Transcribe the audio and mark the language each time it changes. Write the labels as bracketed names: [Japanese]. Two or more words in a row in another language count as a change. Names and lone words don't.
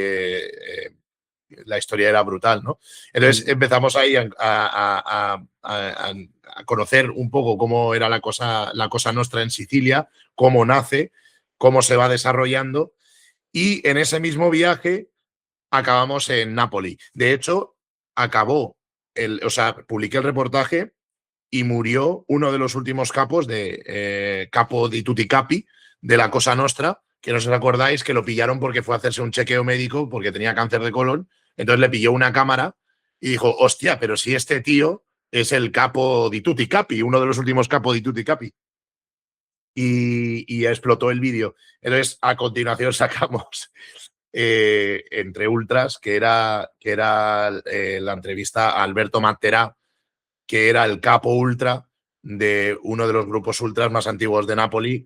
[Spanish] La historia era brutal, ¿no? Entonces empezamos ahí a conocer un poco cómo era la cosa Nostra en Sicilia, cómo nace, cómo se va desarrollando, y en ese mismo viaje acabamos en Nápoli. De hecho, publiqué el reportaje y murió uno de los últimos capos [Italian] capo di tutti capi [Spanish] de la Cosa Nostra, que no os acordáis que lo pillaron porque fue a hacerse un chequeo médico porque tenía cáncer de colon. Entonces le pilló una cámara y dijo, hostia, pero si este tío es el [Italian] capo di tutti capi, [Spanish] uno de los últimos capos [Italian] di tutti capi. [Spanish] Y explotó el vídeo. Entonces, a continuación sacamos Entre Ultras, que era la entrevista a Alberto Matera, que era el capo ultra de uno de los grupos ultras más antiguos de Nápoli.